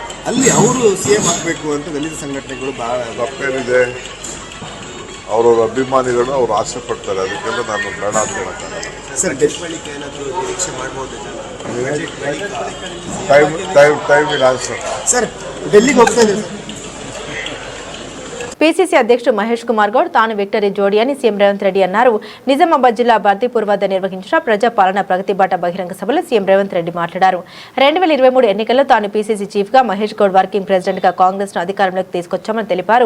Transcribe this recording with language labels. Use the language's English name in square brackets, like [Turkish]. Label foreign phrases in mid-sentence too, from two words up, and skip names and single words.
[Kannada] ಅಲ್ಲಿ ಅವರು CM ಆಗಬೇಕು ಅಂತ ದಲಿತ ಸಂಘಟನೆಗಳು ಭಾಳ ತಪ್ಪೇನಿದೆ. ಅವರವ್ರ ಅಭಿಮಾನಿಗಳು ಅವ್ರು ಆಸೆ ಪಡ್ತಾರೆ. ಅದಕ್ಕೆಲ್ಲ ನಾನು ಬೇಡ ಅಂತ ಹೇಳೋಕ್ಕಾಗಲ್ಲ. ಸರ್, ಡೆತ್ ಬಳಿಕ ಏನಾದರೂ ನಿರೀಕ್ಷೆ ಮಾಡ್ಬೋದು ಟೈಮ್ ಇಲ್ಲ ಆನ್ಸರ್. ಸರ್, ಡೆಲ್ಲಿಗೆ ಹೋಗ್ತಾ ಇದೆ ಸರ್. [Telugu] పీసీసీ అధ్యక్షుడు మహేష్ కుమార్ గౌడ్ తాను విక్టరీ జోడీ అని సీఎం రేవంత్ రెడ్డి అన్నారు. నిజామాబాద్ జిల్లా బర్దీపూర్ వద్ద నిర్వహించిన ప్రజాపాలన ప్రగతి బాట బహిరంగ సభలో సీఎం రేవంత్ రెడ్డి మాట్లాడారు. 2023 ఎన్నికల్లో తాను పీసీసీ చీఫ్ గా, మహేష్ గౌడ్ [English] working president [Telugu] గా కాంగ్రెస్ ను అధికారంలోకి తీసుకొచ్చామని తెలిపారు.